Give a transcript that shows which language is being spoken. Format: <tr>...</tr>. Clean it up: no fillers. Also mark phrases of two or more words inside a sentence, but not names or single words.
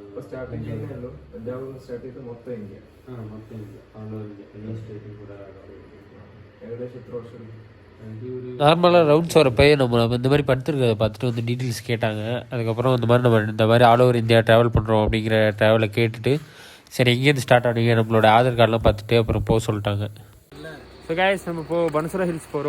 <kn>ಸ್ಟಾರ್ಟಿಂಗ್ ತಂಜಾವೂರು ಸ್ಟಾರ್ಟ್ ಇದು ಮೊತ್ತ ಹಿಂಗೆ ಮತ್ತೆ ಎಲ್ಲ ಸ್ಟೇಟಿಂಗ್ ಕೂಡ</kn> <ta>ஏகദേശம் எத்தனை வருஷம் நார்மலாக ரவுண்ட்ஸ் வரப்போ நம்ம இந்த மாதிரி படுத்துருக்கிறத பார்த்துட்டு வந்து டீட்டெயில்ஸ் கேட்டாங்க. அதுக்கப்புறம் இந்த மாதிரி நம்ம இந்த மாதிரி</ta> <en>all over</en> <ta>இந்தியா ட்ராவல் பண்ணுறோம் அப்படிங்கிற ட்ராவலை கேட்டுட்டு சரி எங்கேருந்து ஸ்டார்ட் ஆனீங்க நம்மளோட ஆதார் கார்டெலாம் பார்த்துட்டு அப்புறம் போக சொல்லிட்டாங்க.</ta> <en>so guys</en> <ta>நம்ம இப்போது பனசரா ஹில்ஸ் போகிறோம்.</ta>